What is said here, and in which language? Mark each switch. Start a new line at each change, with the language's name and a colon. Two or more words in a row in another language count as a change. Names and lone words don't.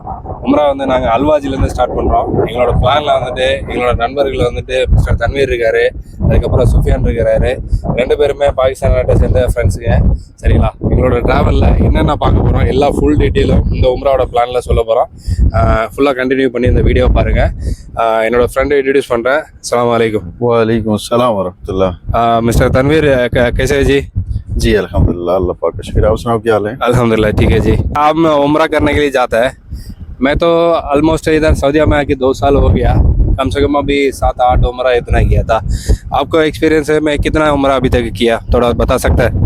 Tamil: உம்ரா வந்து நாங்கள் அல்வாஜிலேருந்து ஸ்டார்ட் பண்ணுறோம். எங்களோட பிளானில் வந்துட்டு எங்களோட நண்பர்கள் வந்துட்டு மிஸ்டர் தன்வீர் இருக்கார், அதுக்கப்புறம் சுஃபியான் இருக்கிறாரு. ரெண்டு பேருமே பாகிஸ்தான் நாட்டை சேர்ந்த ஃப்ரெண்ட்ஸுங்க. சரிங்களா? எங்களோட ட்ராவலில் என்னென்ன பார்க்க போகிறோம் எல்லா
English: full detailum
Tamil: இந்த உம்ராவோட பிளானில் சொல்ல போகிறோம். ஃபுல்லாக கண்டினியூ பண்ணி இந்த வீடியோ பாருங்கள். என்னோடய ஃப்ரெண்டை இன்ட்ரடியூஸ் பண்ணுறேன்.
Arabic: السلام عليكم. وعليكم السلام ورحمة الله.
Urdu: مسٹر تنویر کیسے ہے جی? جی الحمدللہ، اللہ پاک کا شکر. آپ سناؤ کیا حال ہے? الحمدللہ ٹھیک ہے جی۔ آپ عمرہ کرنے کے لیے جاتا ہے۔ میں تو آلموسٹ ادھر سعودیہ میں آکے 2 سال ہو گیا. کم سے کم ابھی 7-8 عمرہ اتنا کیا تھا۔ آپ کو ایکسپیرینس ہے، میں کتنا عمرہ ابھی تک کیا، تھوڑا بتا سکتا ہے?